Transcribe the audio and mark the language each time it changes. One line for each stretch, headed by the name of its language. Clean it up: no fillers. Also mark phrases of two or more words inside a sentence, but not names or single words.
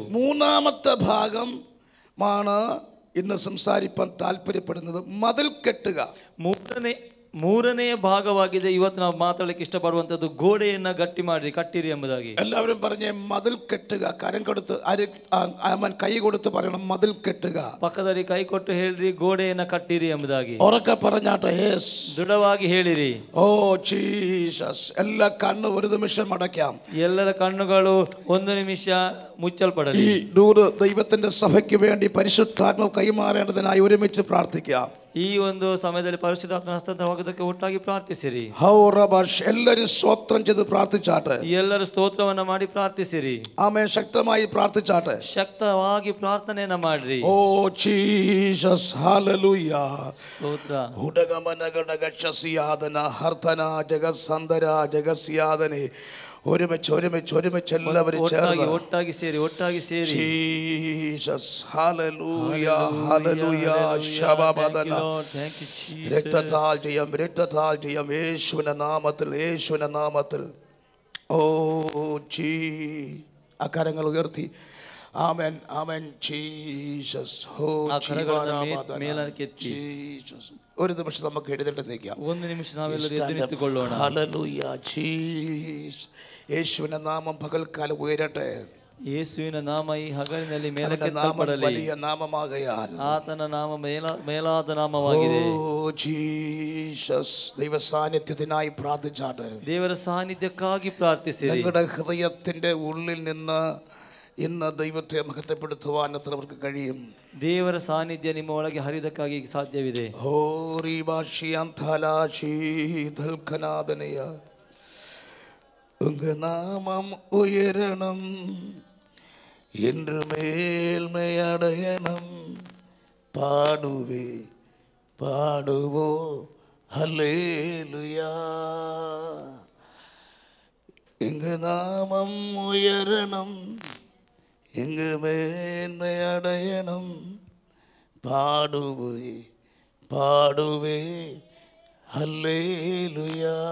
Malayalam: മൂന്നാമത്തെ ഭാഗമാണ് ഇന്ന് സംസാരിപ്പാൻ താല്പര്യപ്പെടുന്നത്, മതിൽ കെട്ടുക.
Kannada: ಮೂರನೆಯ ಭಾಗವಾಗಿದೆ ಇವತ್ತು ನಾವು ಮಾತಾಡಲಿಕ್ಕೆ ಇಷ್ಟಪಡುವಂಥದ್ದು, ಗೋಡೆಯನ್ನ ಗಟ್ಟಿ ಮಾಡಿ ಕಟ್ಟಿರಿ ಎಂಬುದಾಗಿ.
Malayalam: എല്ലാവരും പറഞ്ഞേ മതിൽ കെട്ടുക. കരം കൊടുത്ത് കൈ കൊടുത്ത് പറയണം, മതിൽ കെട്ടുക.
Kannada: ಪಕ್ಕದಲ್ಲಿ ಕೈ ಕೊಟ್ಟು ಹೇಳ್ರಿ, ಗೋಡೆಯನ್ನ ಕಟ್ಟಿರಿ ಎಂಬುದಾಗಿ.
Malayalam: ഉറക്കെ പറഞ്ഞാട്ടെ. യെസ്.
Kannada: ದೃಢವಾಗಿ ಹೇಳಿರಿ.
Malayalam: ഓ ജീസസ്. എല്ലാ കണ്ണും ഒരു നിമിഷം അടയ്ക്കാം.
Kannada: ಎಲ್ಲರ ಕಣ್ಣುಗಳು ಒಂದು ನಿಮಿಷ ಮುಚ್ಚಲ್ಪಡಲಿ.
Malayalam: ഈ ദൈവത്തിന്റെ സഭയ്ക്ക് വേണ്ടി പരിശുദ്ധാത്മാവ് കൈമാറേണ്ടതിനായി ഒരുമിച്ച് പ്രാർത്ഥിക്കാം.
Kannada: ಈ ಒಂದು ಸಮಯದಲ್ಲಿ ಪರಿಶುದ್ಧಾತ್ಮನ ಹಸ್ತಾಂತರವಾಗುವುದಕ್ಕೆ ಒಟ್ಟಾಗಿ ಪ್ರಾರ್ಥಿಸಿರಿ. ಎಲ್ಲರೂ ಸ್ತೋತ್ರ
Malayalam: ചെയ്ത് പ്രാർത്ഥിച്ചാട്ടെ.
Kannada: ಎಲ್ಲರೂ ಸ್ತೋತ್ರವನ್ನ ಮಾಡಿ ಪ್ರಾರ್ಥಿಸಿರಿ.
Malayalam: ಆಮೆನ್. ಶಕ್ತമായി പ്രാർത്ഥിച്ചാട്ടെ.
Kannada: ಶಕ್ತವಾಗಿ ಪ್ರಾರ್ಥನೆಯನ್ನ ಮಾಡ್ರಿ. ಓ ಜೀಸಸ್. ಹಲ್ಲೆಲೂಯ. ಸ್ತೋತ್ರ. ಹುಡಗಮನಗಡಗಕ್ಷಸಿಯಾದನ ಹರ್ತನ ಜಗತ್ಸಂದರ ಜಗಸ್ಯಾದನೆ.
Malayalam: ഒരുമിച്ച് എല്ലാവരും
Kannada: ഒട്ടാಗಿ ಸೇರಿ
Malayalam: ജീസസ്. ഹല്ലേലൂയ. ഹല്ലേലൂയ. ശബബദന. രക്തത്താൽ ജയം യേശുവിന്റെ നാമത്തിൽ. ഓ ജീ. അക്കരങ്ങൾ ഉയർത്തി. ആമേൻ. ആമേൻ. ജീസസ്. ജീസസ്. ഒരു നിമിഷം നമുക്ക് എഴുന്നേറ്റ് നിൽക്കാം.
Kannada: ಒಂದು ನಿಮಿಷ ನಾವೆಲ್ಲರೂ ಎದ್ದು ನಿಂತುಕೊಳ್ಳೋಣ.
Malayalam: ഹല്ലേലൂയ. ജീസസ്. യേശുവിന്റെ നാമം പകൽക്കാലം ഉയരട്ടെ.
Kannada: ಯೇಸುವಿನ ನಾಮ ಈ ಹಗಲಿನಲ್ಲಿ ಮೇಲಕ್ಕೆತ್ತಲ್ಪಡಲಿ.
Malayalam: വലിയ നാമമാകയാൽ
Kannada: ಆತನ ನಾಮ ಮೇಲಾದ ನಾಮವಾಗಿದೆ.
Malayalam: ഓ ജീസസ്. ദൈവ സാന്നിധ്യത്തിനായി പ്രാർത്ഥിച്ചാട്ടെ. ದೇವರ ಸಾನ್ನಿಧ್ಯಕ್ಕಾಗಿ ಪ್ರಾರ್ಥಿಸಿರಿ. നിങ്ങളുടെ ഹൃദയത്തിന്റെ ഉള്ളിൽ നിന്ന് ഇന്ന് ദൈവത്തെ മഹത്വപ്പെടുത്തുവാൻ എത്രവർക്ക് കഴിയും?
Kannada: ದೇವರ ಸಾನ್ನಿಧ್ಯ ನಿಮ್ಮ ಒಳಗೆ ಹರಿದಕ್ಕಾಗಿ ಸಾಧ್ಯವಿದೆ. ഹോറി ഭാഷിയാന്തലാശീതൽക്കനാദനയ.
Tamil: உங்க நாமம் உயரணும் என்று மேல்மையடையണം. பாடுவோ ஹல்லேலூயா. இங்கு நாமம் உயரணும், இங்கு மேன்மை அடையணும், பாடுவே பாடுவே அல்லேலூயா.